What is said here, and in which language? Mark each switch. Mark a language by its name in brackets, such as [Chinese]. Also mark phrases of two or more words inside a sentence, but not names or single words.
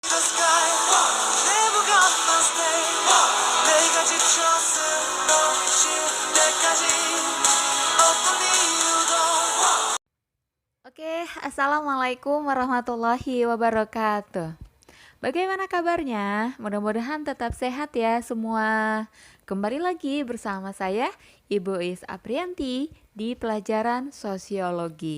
[English] the sky never gonna stay [Korean] 내가 지쳤을 것이 때까지 어떤 이유도 [Arabic] Oke, السلام عليكم ورحمة الله وبركاته. [Indonesian] Bagaimana kabarnya? Mudah-mudahan tetap sehat ya semua. Kembali lagi bersama saya, Ibu Is Aprianti di pelajaran sosiologi.